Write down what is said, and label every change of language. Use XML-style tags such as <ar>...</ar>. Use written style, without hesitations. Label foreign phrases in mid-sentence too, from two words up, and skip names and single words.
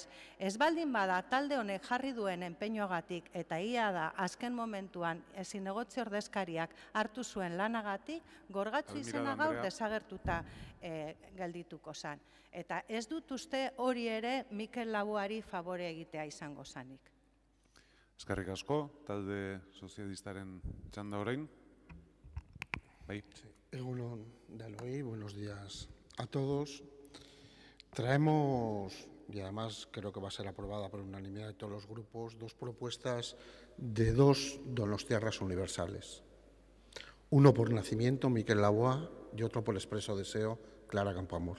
<eu>Ez baldin bada talde honek jarri duen enpeinoagatik eta ia da azken momentuan zinegotzi ordezkariak hartu zuen lanagatik, Gorgatxo izena gaur desagertuta geldituko zen. Eta ez dut uste hori ere Mikel Laboari favore egitea izango zanik. Eskerrik asko, talde sozialistaren txanda orain. Egun on denoi,</eu> <es>buenos días a todos. Traemos, y además creo que va a ser aprobada por unanimidad de todos los grupos, dos propuestas de dos donostiarras universales. Uno por nacimiento, Mikel Laboa, y otro por expreso deseo, Clara Campoamor.</es>